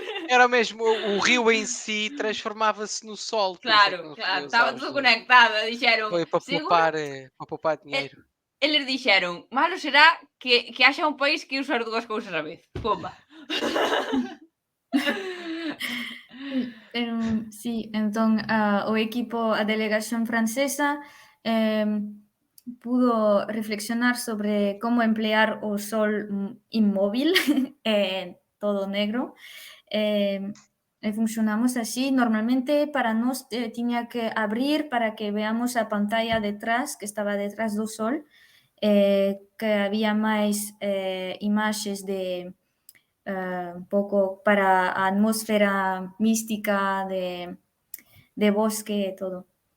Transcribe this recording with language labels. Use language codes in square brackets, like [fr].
[pt] Era mesmo, o rio em si transformava-se no sol. [gl] Claro, estaba tudo conectado, dixeron... [pt] Foi para poupar dinheiro. [gl] eles dixeron, malo será que haxa un país que use as dúas cousas a vez. [pt] Pomba. [gl] Pero sí, entón o equipo, a delegación francesa pudo reflexionar sobre como emplear o sol inmóvil, todo negro. E funcionamos así. Normalmente para nós tiña que abrir para que veamos a pantalla detrás, que estaba detrás do sol, que había máis imaxes de un pouco para a atmosfera mística de bosque e todo.